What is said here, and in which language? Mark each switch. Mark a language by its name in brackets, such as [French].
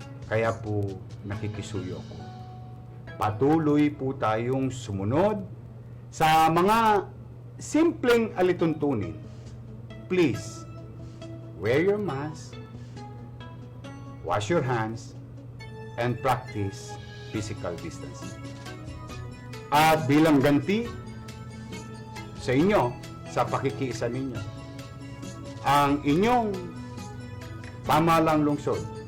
[Filipino] Kaya po nakikisuyo ako. Patuloy po tayong sumunod sa mga simpleng alituntunin. [English] Please, wear your mask, wash your hands, and practice physical distancing. [Filipino] At bilang ganti sa inyo, sa pakikiisa ninyo, ang inyong pamahalang lungsod,